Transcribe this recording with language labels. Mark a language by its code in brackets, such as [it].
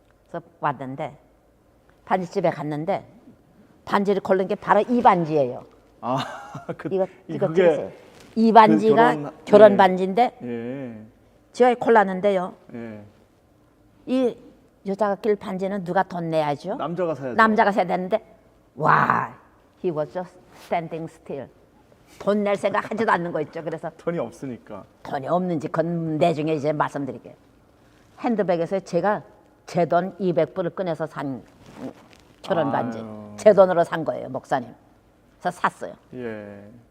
[ko] 그래서 왔는데 반지집에 갔는데 반지를 고른 게 바로 이 반지예요. 아, 이거 그게 들으세요. 이 반지가 결혼 예. 반지인데 예. 제가 골랐는데요. 예. 이 여자가 낄 반지는 누가 돈 내야죠? 남자가 사야죠. 남자가 사야 되는데 와, [en] he was just standing still. [ko] 돈 낼 생각 하지도 않는 거 있죠. 그래서 돈이 없으니까. 돈이 없는지 그건 나중에 이제 말씀드릴게요. 핸드백에서 제가 제 돈 200불을 꺼내서 산 결혼 반지. 아유. 제 돈으로 산 거예요, 목사님. 그래서 샀어요. 예.